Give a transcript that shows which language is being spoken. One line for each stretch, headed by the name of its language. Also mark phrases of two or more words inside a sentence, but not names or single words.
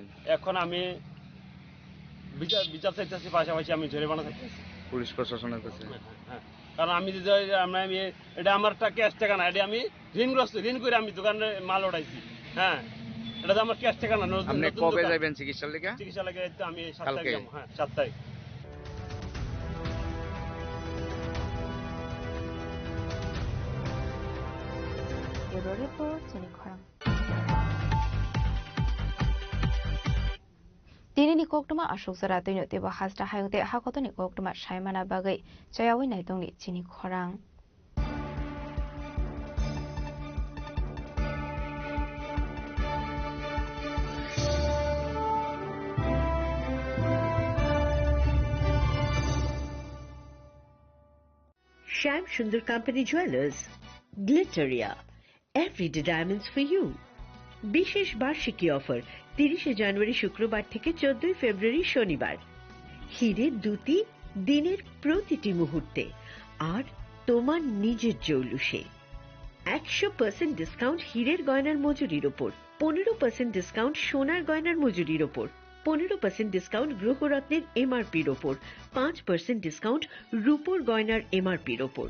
Bangla: এখন আমি বিচার চাইতেছি, পাশাপাশি আমি জরিমানা চাইতেছি পুলিশ প্রশাসনের কাছে। হ্যাঁ, কারণ আমি যদি এটা আমার ক্যাশ টাকা না, এটা আমি ঋণ করে আমি দোকানে মাল উঠাইছি। হ্যাঁ, এটা তো আমার ক্যাশ টাকা না। আপনি কবে যাবেন চিকিৎসার লেগে? চিকিৎসা লেগে আমি 7 তারিখ যাব। হ্যাঁ, 7 তারিখ।
Kok Borok: Tinini koktuma ashok zara tino teba hasta hayungte hakotoni koktuma shaimana bagai chayawi naitongni chini khorang.
English: Shyam Sundar Company Jewelers, Glitteria, everyday diamonds for you.
Bangla: বিশেষ বার্ষিকী অফার 30 জানুয়ারি শুক্রবার থেকে 14 ফেব্রুয়ারি শনিবার। হীরের দুটি দিনের প্রতিটি মুহূর্তে আর তোমার নিজের জৌলুসে। 100% ডিসকাউন্ট হীরের গয়নার মজুরির ওপর, 15% ডিসকাউন্ট সোনার গয়নার মজুরির ওপর, 15% ডিসকাউন্ট গ্রহরত্নের এমআরপির ওপর, 5% ডিসকাউন্ট রূপোর গয়নার এমআরপির ওপর।